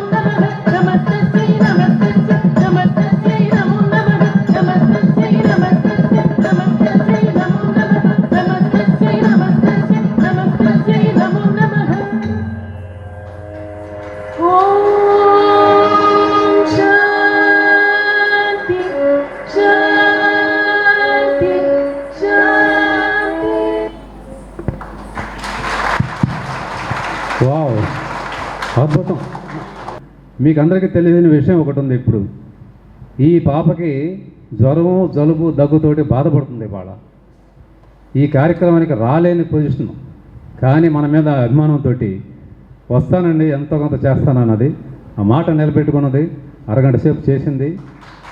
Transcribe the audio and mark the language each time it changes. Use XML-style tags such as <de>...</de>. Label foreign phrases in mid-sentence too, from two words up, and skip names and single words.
<sa>नमः नमस्तस्यै नमस्तस्यै नमस्तस्यै नमो नमः नमस्तस्यै नमस्तस्यै नमस्तस्यै नमो नमः नमस्तस्यै नमस्तस्यै नमस्तस्यै नमो नमः ॐ शान्ति शान्ति शान्ति</sa> <te>వావ్, అద్భుతం. మీకు అందరికీ తెలియని విషయం ఒకటి ఉంది. ఇప్పుడు ఈ పాపకి జ్వరం జలుబు దగ్గుతోటి బాధపడుతుంది ఇవాళ. ఈ కార్యక్రమానికి రాలేని పొజిషన్, కానీ మన మీద అభిమానంతో వస్తానండి ఎంతో కొంత చేస్తానన్నది, ఆ మాట నిలబెట్టుకున్నది, అరగంట సేపు చేసింది.</te>